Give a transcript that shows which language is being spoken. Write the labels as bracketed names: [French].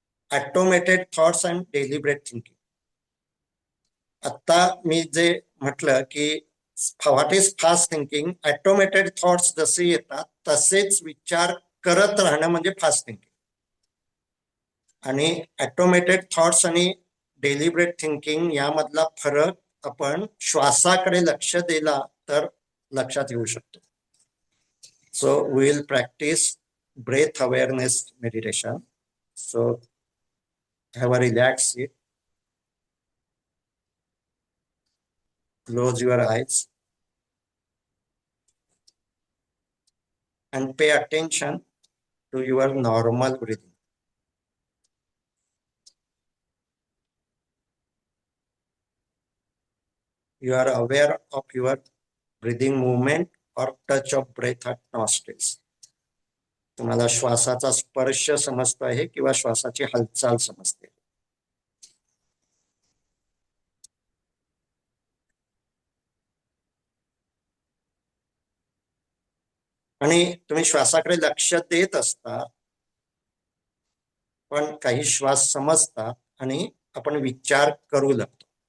[English] Automated thoughts and deliberate thinking. [Marathi] आता मी जे म्हटलं की [English] what is fast thinking, [Marathi] automated thoughts जसे येतात तसेच विचार करत राहणं म्हणजे फास्ट थिंकिंग. आणि ऑटोमेटेड थॉट्स आणि डेलिब्रेट थिंकिंग यामधला फरक आपण श्वासाकडे लक्ष दिला तर लक्षात येऊ शकतो. [English] So we will practice breath awareness meditation. So have a relax seat, close your eyes and pay attention to your normal breathing. You are aware of your breathing movement or touch of breath at nostrils. [Marathi] तुम्हाला श्वासाचा स्पर्श समजतो आहे किंवा श्वासाची हालचाल समजते. आणि तुम्ही श्वासाकडे लक्ष देत असता, पण काही श्वास समजतात आणि आपण विचार करू लागतो.